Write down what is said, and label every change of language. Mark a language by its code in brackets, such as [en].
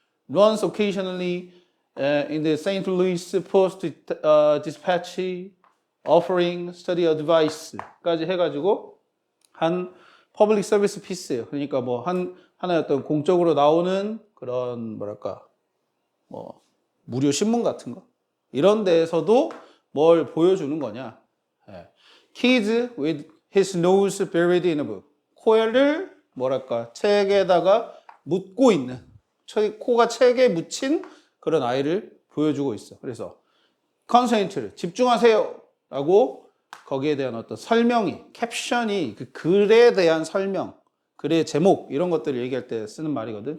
[en] Runs occasionally in the St. Louis Post Dispatch offering study advice [ko] 까지 해가지고 한 [en] public service piece예요. [ko] 그러니까 뭐 하나의 어떤 공적으로 나오는 그런 뭐랄까 뭐 무료 신문 같은 거 이런 데에서도 뭘 보여주는 거냐? [en] Kids with his nose buried in a book. [ko] 코를 뭐랄까 책에다가 묻고 있는 코가 책에 묻힌 그런 아이를 보여주고 있어. 그래서 concentrate 집중하세요 라고 거기에 대한 어떤 설명이 캡션이 그 글에 대한 설명 글의 제목 이런 것들을 얘기할 때 쓰는 말이거든.